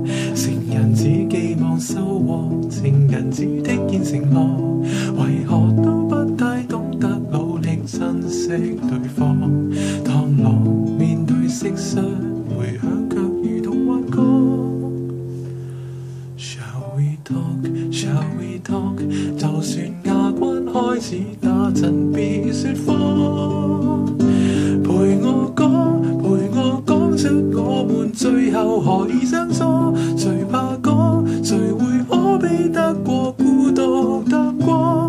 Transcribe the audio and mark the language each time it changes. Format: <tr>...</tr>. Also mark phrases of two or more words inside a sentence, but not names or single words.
<yue>成人只寄望收穫，情人只聽見承諾，為何都不太懂得努力珍惜對方？螳螂面對蟋蟀，回響卻如童幻歌。</yue> <en>Shall we talk? Shall we talk?</en> <yue>就算牙關開始打震，別說謊。陪我講出我們最後何以相疏？誰怕講？誰會可比得過孤獨淡過？</yue>